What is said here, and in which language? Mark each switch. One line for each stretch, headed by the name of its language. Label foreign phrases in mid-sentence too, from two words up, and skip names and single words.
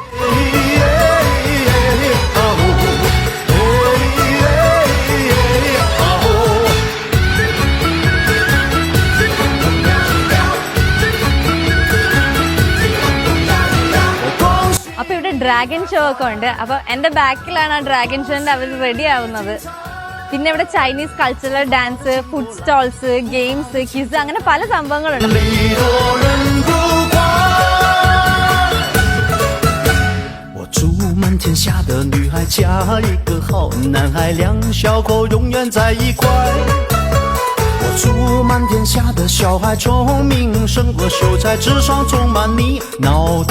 Malayalam: അപ്പൊ ഇവിടെ
English: dragon show
Malayalam: ഒക്കെ ഉണ്ട്. അപ്പൊ എന്റെ ബാക്കിലാണ് ആ
English: dragon show
Malayalam: അവർ റെഡി ആവുന്നത്. പിന്നെ ഇവിടെ
English: Chinese cultural dance, food stalls, games, quiz,
Malayalam: അങ്ങനെ പല സംഭവങ്ങളുണ്ട്.
Chinese: 祝满天下的女孩嫁一个好男孩，两小口永远在一块。我祝满天下的小孩聪明胜过秀才，智商充满你脑袋。